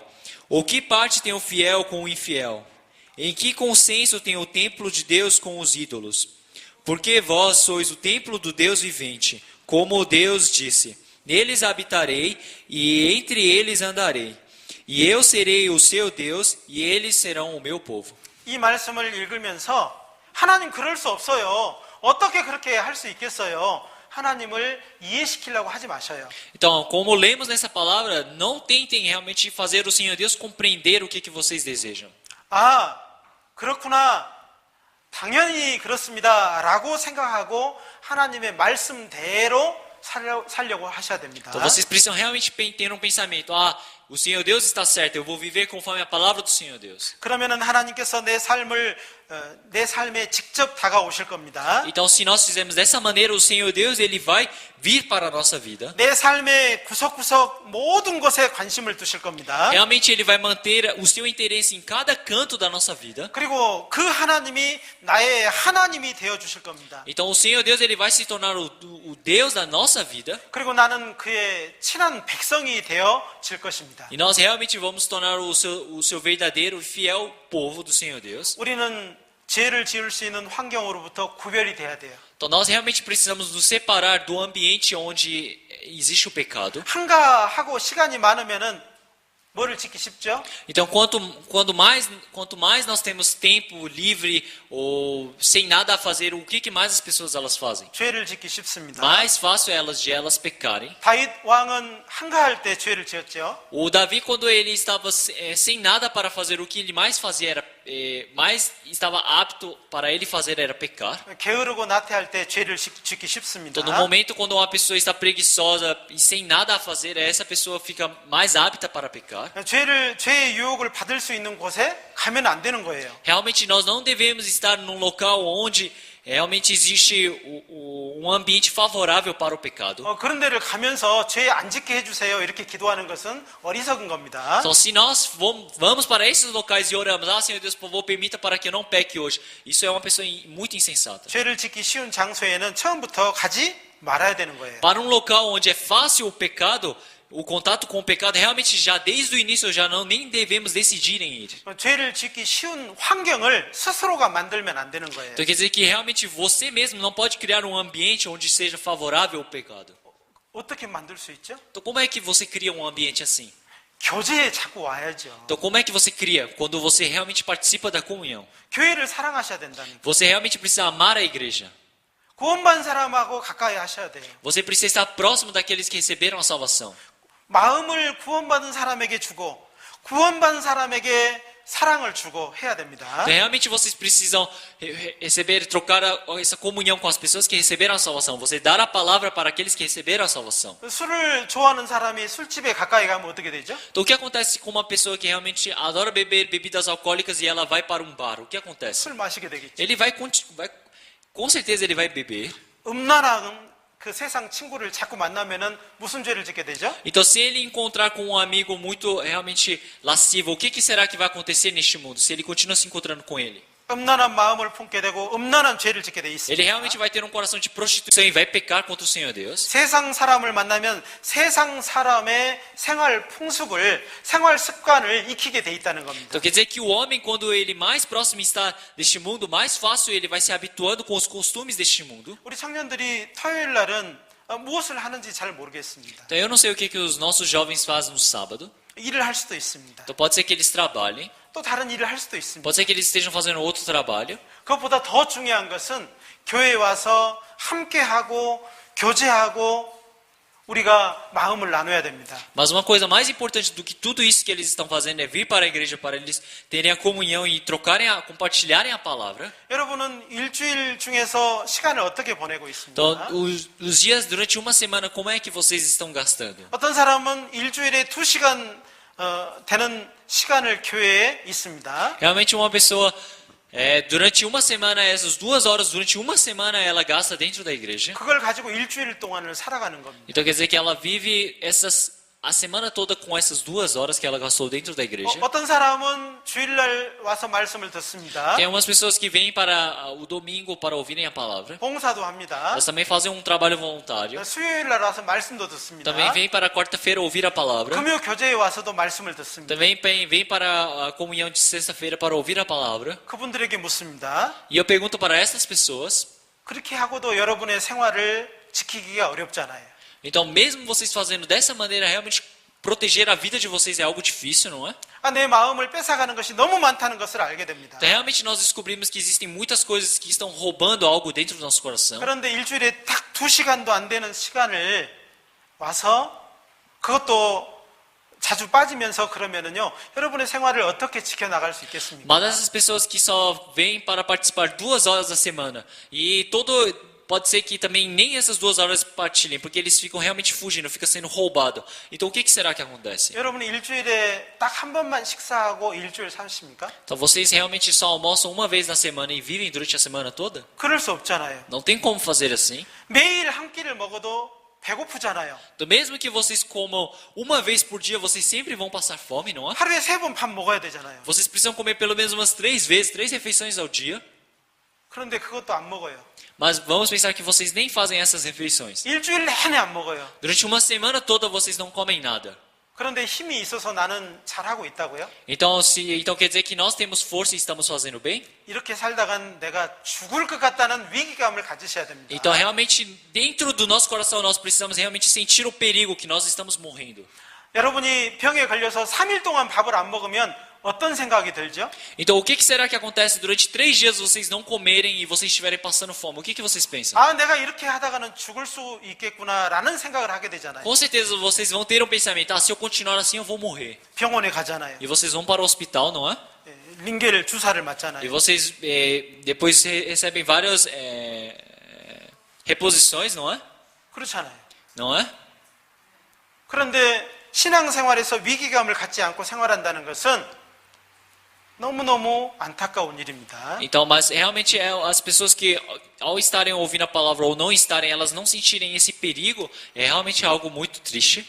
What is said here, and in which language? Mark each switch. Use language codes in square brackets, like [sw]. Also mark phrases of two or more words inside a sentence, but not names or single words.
[pt] Ou que parte tem o fiel com o infiel? Em que consenso tem o templo de Deus com os ídolos? Porque vós sois o templo do Deus vivente, como Deus disse: neles habitarei e entre eles andarei. E eu serei o seu Deus e eles serão o meu povo. [ko] 이 말씀을 읽으면서 하나님 그럴 수 없어요. 어떻게 그렇게 할 수 있겠어요? 하나님을 이해시키려고 하지 마셔요. [pt] Então, como lemos nessa palavra, não tentem realmente fazer o Senhor Deus compreender o que vocês desejam. [ko] 아, 그렇구나. 당연히 그렇습니다. 라고 생각하고 하나님의 말씀대로 살려고 하셔야 됩니다. [pt] Então, vocês precisam realmente ter um pensamento: ah, o Senhor Deus está certo, eu vou viver conforme a palavra do Senhor Deus. [ko] 그러면은 하나님께서 내 삶에 직접 다가오실 겁니다. [pt] Então, se nós fizermos dessa maneira, o Senhor Deus ele vai vir para a nossa vida. [ko] 내 삶의 구석구석 모든 것에 관심을 두실 겁니다. [pt] Realmente ele vai manter o seu interesse em cada canto da nossa vida. [ko] 그리고 그 하나님이 나의 하나님이 되어 주실 겁니다. [pt] Então, o Senhor Deus ele vai se tornar o Deus da nossa vida. [ko] 그리고 나는 그의 친한 백성이 되어질 것입니다. [pt] E nós realmente vamos tornar o seu verdadeiro e fiel povo do Senhor Deus. [ko] 우리는 죄를 지을 수 있는 환경으로부터 구별이 돼야 돼요. [pt] Então nós realmente precisamos nos separar do ambiente onde existe o pecado. [ko] 한가하고 시간이 많으면은 뭐를 짓기 쉽죠? [pt] Então quanto mais nós temos tempo livre ou sem nada a fazer, o que mais as pessoas elas fazem? [ko] 죄를 짓기 쉽습니다. [pt] Mais fácil é de elas pecarem. [ko] 다윗 왕은 한가할 때 죄를 지었죠. [pt] O Davi, quando ele estava sem nada para fazer, o que ele mais fazia era mais estava apto para ele fazer era pecar. [ko] 게으르고 나태할 때 죄를 짓기 쉽습니다. [pt] Então, no momento quando uma pessoa está preguiçosa e sem nada a fazer, essa pessoa fica mais apta para pecar. [ko] 죄의 유혹을 받을 수 있는 곳에 가면 안 되는 거예요. [pt] Realmente nós não devemos estar num local onde realmente existe um ambiente favorável para o pecado. [ko] 그런 데를 가면서 죄 안 짓게 해주세요. 이렇게 기도하는 것은 어리석은 겁니다. [pt] Então, se nós vamos para esses locais e oramos: ah, Senhor Deus, por favor, permita para que eu não peque hoje. Isso é uma pessoa muito insensata. [ko] 죄를 짓기 쉬운 장소에는 처음부터 가지 말아야 되는 거예요. [pt] Para um local onde é fácil o pecado, o contato com o pecado, realmente já desde o início já nem devemos decidir em ir. [ko] 죄를 짓기 쉬운 환경을 스스로가 만들면 안 되는 거예요. [pt] Então quer dizer que realmente você mesmo não pode criar um ambiente onde seja favorável ao pecado. [ko] 어떻게 만들 수 있죠? [pt] Então como é que você cria um ambiente assim? [ko] 교제에 자꾸 와야죠. [pt] Então como é que você cria? Quando você realmente participa da comunhão. [ko] 교회를 사랑하셔야 된다는. [pt] Você realmente precisa amar a igreja. [ko] 구원받은 사람하고 가까이 하셔야 돼요. [pt] Você precisa estar próximo daqueles que receberam a salvação. [ko] 마음을 구원받은 사람에게 주고 구원받은 사람에게 사랑을 주고 해야 됩니다. [pt] Então, realmente vocês precisam receber, trocar essa comunhão com as pessoas que receberam a salvação. Você dar a palavra para aqueles que receberam a salvação. [ko] 술을 좋아하는 사람이 술집에 가까이 가면 어떻게 되죠? [pt] Então, o que acontece com uma pessoa que realmente adora beber bebidas alcoólicas e ela vai para um bar? O que acontece? [ko] 술 마시게 되겠죠. [pt] Ele vai, com certeza ele vai beber. [ko] 음란한 그 세상 친구를 자꾸 만나면은 무슨 죄를 짓게 되죠? [pt] Então, se ele encontrar com um amigo muito realmente lascivo, o que será que vai acontecer neste mundo? Se ele continua se encontrando com ele? [ko] 음란한 마음을 품게 되고 음란한 죄를 짓게 돼 [pt] Ele [ko] 있습니다. [pt] realmente vai ter um coração de prostituição e vai pecar contra o Senhor Deus. [ko] 세상 사람을 만나면 세상 사람의 생활 풍습을, 생활 습관을 익히게 돼 있다는 겁니다. [pt] Então quer dizer que o homem, quando ele mais próximo está deste mundo, mais fácil ele vai se habituando com os costumes deste mundo. [ko] 우리 청년들이 토요일 날은 무엇을 하는지 잘 모르겠습니다. [pt] Então eu não sei o que os nossos jovens fazem no sábado. [ko] 일을 할 수도 있습니다. [pt] Então pode ser que eles trabalhem, [ko] 또 다른 일을 할 수도 있습니다. [pt] pode ser que eles estejam fazendo outro trabalho. [ko] 그것보다 더 중요한 것은 교회에 와서 함께하고 교제하고 우리가 마음을 나눠야 됩니다. [pt] Mas uma coisa mais importante do que tudo isso que eles estão fazendo é vir para a igreja para eles terem a comunhão e trocarem, compartilharem a palavra. [ko] 여러분은 일주일 중에서 시간을 어떻게 보내고 있습니까? [pt] Então os dias durante uma semana, como é que vocês estão gastando? [ko] 어떤 사람은 일주일에 2시간 되는 시간을 교회에 있습니다. [pt] Realmente uma pessoa, durante uma semana, essas 2 horas, durante uma semana ela gasta dentro da igreja. [ko] 그걸 가지고 일주일 동안을 살아가는 겁니다. [pt] Então quer dizer que ela vive a semana toda com essas 2 horas que ela gastou dentro da igreja. [ko] 어떤 사람은 주일날 와서 말씀을 듣습니다. [pt] Tem algumas pessoas que vêm para o domingo para ouvirem a palavra. [ko] 봉사도 합니다. [pt] Elas também fazem um trabalho voluntário. [ko] 수요일날 와서 말씀도 듣습니다. [pt] Também vêm para a quarta-feira ouvir a palavra. [ko] 금요 교제에 와서도 말씀을 듣습니다. [pt] Também vêm para a comunhão de sexta-feira para ouvir a palavra. [ko] 그분들에게 묻습니다. [pt] E eu pergunto para essas pessoas, [ko] 그렇게 하고도 여러분의 생활을 지키기가 어렵잖아요. [pt] então mesmo vocês fazendo dessa maneira, realmente proteger a vida de vocês é algo difícil, não é? [ko] 내 마음을 뺏어가는 것이 너무 많다는 것을 알게 됩니다. [pt] Então realmente nós descobrimos que existem muitas coisas que estão roubando algo dentro do nosso coração. [ko] 그런데 일주일에 딱 2시간도 안 되는 시간을 와서 그것도 자주 빠지면서 그러면은요, 여러분의 생활을 어떻게 지켜나갈 수 있겠습니까? [pt] Mas essas pessoas que só vêm para participar 2 horas da semana e pode ser que também nem essas 2 horas partilhem, porque eles ficam realmente fugindo, fica sendo roubado. Então o que será que acontece? [ko] 여러분이 일주일에 딱 한 번만 식사하고 일주일 사십니까? [pt] Então vocês realmente só almoçam uma vez na semana e vivem durante a semana toda? [ko] 그럴 수 없잖아요. [pt] Não tem como fazer assim. [ko] 매일 한 끼를 먹어도 배고프잖아요. [pt] Então mesmo que vocês comam uma vez por dia, vocês sempre vão passar fome, não é? [ko] 하루에 3번 밥 먹어야 되잖아요. [pt] Vocês precisam comer pelo menos umas 3 vezes, 3 refeições ao dia. [ko] 그런데 그것도 안 먹어요. [pt] Mas vamos pensar que vocês nem fazem essas refeições. [ko] 일주일 내내 안 먹어요. [pt] Durante uma semana toda vocês não comem nada. [ko] 그런데 힘이 있어서 나는 잘하고 있다고요? [pt] Então quer dizer que nós temos força e estamos fazendo bem? [ko] 이렇게 살다간 내가 죽을 것 같다는 위기감을 가지셔야 됩니다. [pt] Então realmente dentro do nosso coração nós precisamos realmente sentir o perigo que nós estamos morrendo. [ko] 여러분이 병에 걸려서 3일 동안 밥을 안 먹으면 어떤 생각이 들죠? [pt] Então o que será que acontece durante 3 dias vocês não comerem e vocês estiverem passando fome? O que vocês pensam? [ko] 내가 이렇게 하다가는 죽을 수 있겠구나라는 생각을 하게 되잖아요. [pt] Com certeza vocês vão ter um pensamento, se eu continuar assim eu vou morrer. [ko] 병원에 가잖아요. [pt] E vocês vão para o hospital, não é? [ko] 링겔 주사를 [pt] E [ko] 맞잖아요. [pt] vocês depois recebem várias reposições, não é? [ko] 그렇잖아요. [pt] Não é? [ko] 그런데 신앙생활에서 위기감을 갖지 않고 생활한다는 것은 너무너무 안타까운 일입니다. [pt] Então, mas realmente as pessoas que ao estarem ouvindo a palavra ou não estarem, elas não sentirem esse perigo, é realmente algo muito triste.